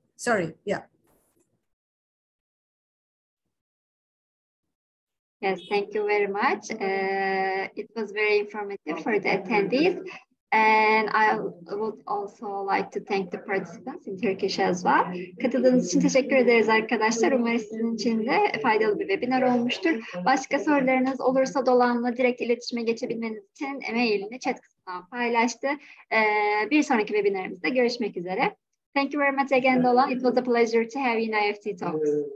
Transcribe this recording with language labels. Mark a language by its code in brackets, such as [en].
[en] Sorry, yeah. Yes, thank you very much. It was very informative for the attendees. And I would also like to thank the participants in Turkish as well. [tr] Katıldığınız için teşekkür ederiz arkadaşlar. Umarım sizin için de faydalı bir webinar olmuştur. Başka sorularınız olursa Dolan'la direkt iletişime geçebilmeniz için mailini chat kısmından paylaştı. Bir sonraki webinarımızda görüşmek üzere. [en] Thank you very much again, Dolan. It was a pleasure to have you in IEFT Talks.